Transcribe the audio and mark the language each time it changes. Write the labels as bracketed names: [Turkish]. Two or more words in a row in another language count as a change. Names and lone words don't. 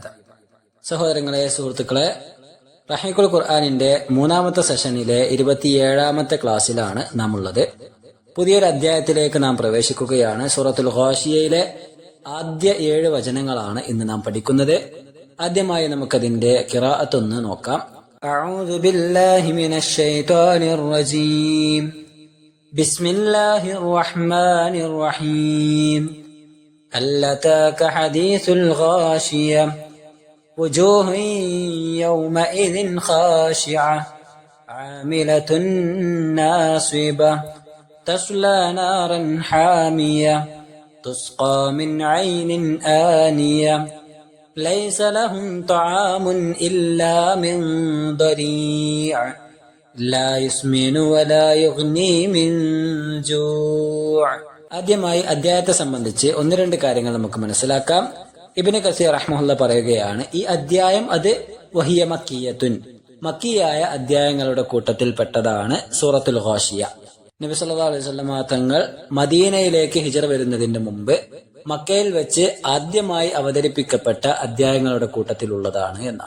[Malayalam] സഹോദരങ്ങളെ, സുഹൃത്തുക്കളെ, റഹീഖുൽ ഖുർആനിന്റെ മൂന്നാമത്തെ സെഷനിലെ 27ാമത്തെ ക്ലാസ്സിലാണ് നാം ഉള്ളത്. പുതിയൊരു അധ്യായത്തിലേക്ക് നാം പ്രവേശിക്കുകയാണ്. സൂറത്തുൽ ഘാശിയയിലെ ആദ്യ 7 വചനങ്ങളാണ് ഇന്ന് നാം പഠിക്കുന്നത്. ആദ്യമായി നമുക്കതിന്റെ ഖിറാഅത്ത് ഒന്ന് നോക്കാം. [Arabic] أعوذ بالله من الشيطان الرجيم. بسم الله الرحمن الرحيم. هل أتاك حديث الغاشية وجوه يومئذ خاشعة عاملة ناصبة تصلى نارا حامية تسقى من عين آنية ليس لهم طعام إلا من ضريع لا يسمن ولا يغني من جوع. [Malayalam] ആദ്യമായി അധ്യായത്തെ സംബന്ധിച്ച് ഒന്ന് രണ്ട് കാര്യങ്ങൾ നമുക്ക് മനസ്സിലാക്കാം. ഇബ്നു കസീർ റഹ്മഹുല്ലാ പറയുകയാണ്, ഈ അധ്യായം അത് [Arabic] وهي مكية, [Malayalam] മക്കിയായ അധ്യായങ്ങളുടെ കൂട്ടത്തിൽപ്പെട്ടതാണ് സൂറത്തുൽ ഘാശിയ. നബി [Arabic] صلى الله عليه وسلم [Malayalam] തങ്ങൾ മദീനയിലേക്ക് ഹിജ്റ വരുന്നതിന് മുമ്പ് മക്കയിൽ വെച്ച് ആദ്യമായി അവതരിപ്പിക്കപ്പെട്ട അധ്യായങ്ങളുടെ കൂട്ടത്തിലുള്ളതാണ് എന്നാണ്.